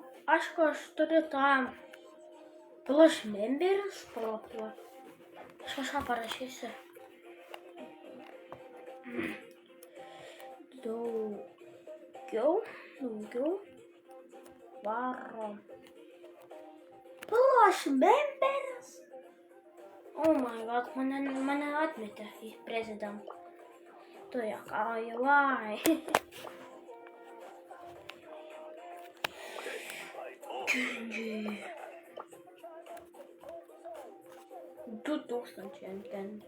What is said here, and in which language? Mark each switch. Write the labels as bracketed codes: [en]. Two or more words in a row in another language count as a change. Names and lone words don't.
[lt] Aišku, aš turiu tą [en] plush members. [lt] Aš kažką parašysiu. Daugiau. Varo. [en] Plush members. Oh my god, [lt] mane atmetė į prezidentą. Tu juokauji, vai. Kenji. 2000 ant Kenji.